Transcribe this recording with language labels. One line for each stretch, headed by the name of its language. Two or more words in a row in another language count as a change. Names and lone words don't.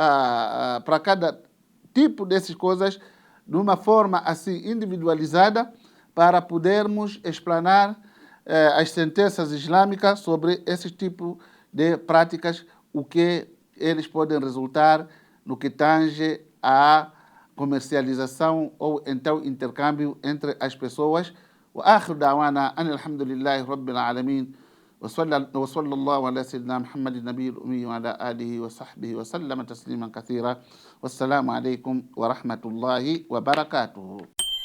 Portuguese: tipo dessas coisas de uma forma assim individualizada para podermos explanar as sentenças islâmicas sobre esse tipo de práticas, o que eles podem resultar no que tange à comercialização ou então intercâmbio entre as pessoas.
Arabic: وآخر دعوانا أن الحمد لله رب العالمين وصلى الله على سيدنا محمد النبي الأمي وعلى آله وصحبه وسلم تسليما كثيرا والسلام عليكم ورحمة الله وبركاته.